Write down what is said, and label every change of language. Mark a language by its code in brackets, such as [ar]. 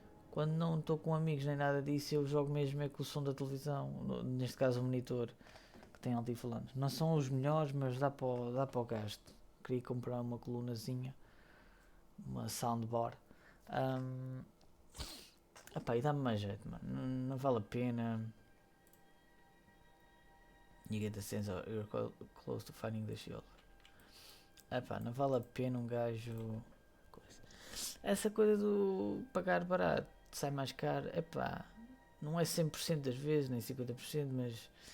[pt] Quando não estou com amigos nem nada disso, eu jogo mesmo é com o som da televisão, neste caso o monitor, que tem altifalantes. Não são os melhores, mas dá para o gasto. Queria comprar uma colunazinha, uma soundbar. Epá, e dá-me mais jeito, mano. Não vale a pena. [en] You get the sense of you're close to finding the shield. [pt] Epá, não vale a pena um gajo. Essa coisa do pagar barato sai mais caro. Epá, não é 100% das vezes, nem 50%, mas.